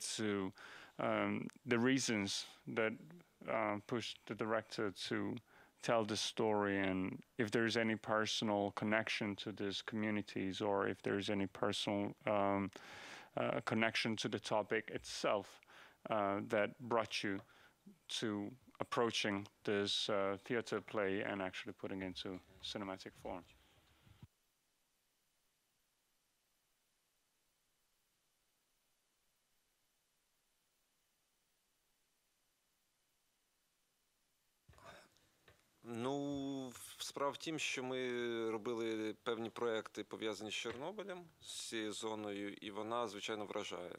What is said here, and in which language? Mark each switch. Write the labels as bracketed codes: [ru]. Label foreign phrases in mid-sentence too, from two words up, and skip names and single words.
[en] to the reasons that pushed the director to tell this story, and if there is any personal connection to these communities, or if there is any personal connection to the topic itself that brought you to approaching this theater play and actually putting it into cinematic form. [uk] Справа в тім, що ми робили певні проекти, пов'язані з Чорнобилем, з цією зоною, і вона, звичайно, вражає.